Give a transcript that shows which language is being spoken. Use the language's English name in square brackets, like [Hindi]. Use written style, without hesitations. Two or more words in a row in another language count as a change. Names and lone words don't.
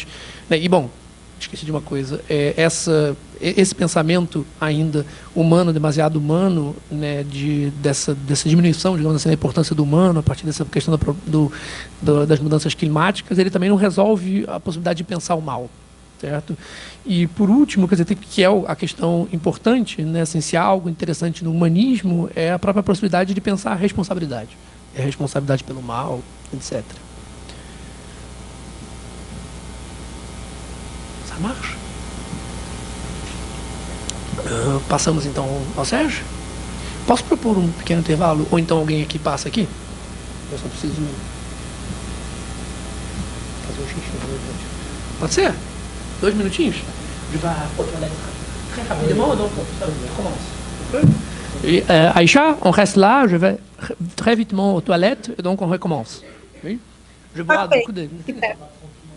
[Portuguese] Né, bom, esqueci de uma coisa, esse pensamento ainda humano, demasiado humano, né, dessa diminuição, digamos assim, da importância do humano, a partir dessa questão das mudanças climáticas, ele também não resolve a possibilidade de pensar o mal, certo? E, por último, quer dizer, que é a questão importante, né, essencial, algo interessante no humanismo, é a própria possibilidade de pensar a responsabilidade. responsabilidade pelo mal, etc. [French] Ça marche? [Portuguese] Passamos então ao Sérgio. Posso propor um pequeno intervalo? Ou então alguém aqui passa aqui? Eu só preciso fazer um xixi. Pode ser? 2 minutinhos? [French] Je vais aux toilettes très rapidement, donc on commence. Et, Aïcha, on reste là, je vais très vitement aux toilettes, et donc on recommence. Oui? Je bois Parfait. beaucoup de... Super.